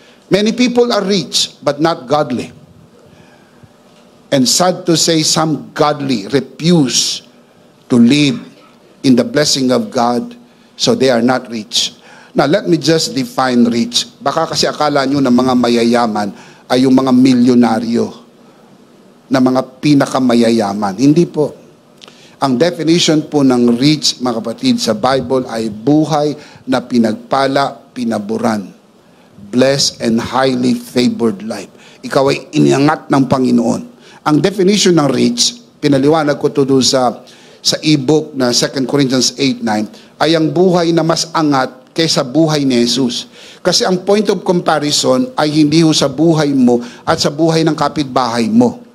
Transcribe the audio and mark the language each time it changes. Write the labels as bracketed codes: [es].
[en] Many people are rich but not godly. And sad to say, some godly refuse to live in the blessing of God, so they are not rich. Now, let me just define rich. [tl] Baka kasi akala nyo na mga mayayaman ay yung mga milyonaryo, na mga pinakamayayaman. Hindi po. Ang definition po ng rich, mga kapatid, sa Bible ay buhay na pinagpala, pinaburan. [en] Blessed and highly favored life. [tl] Ikaw ay iniangat ng Panginoon. Ang definition ng rich, pinaliwanag ko to doon sa ebook na 2 Corinthians 8:9, ay ang buhay na mas angat kaysa buhay ni Jesus. Kasi ang point of comparison ay hindi ho sa buhay mo at sa buhay ng kapitbahay mo.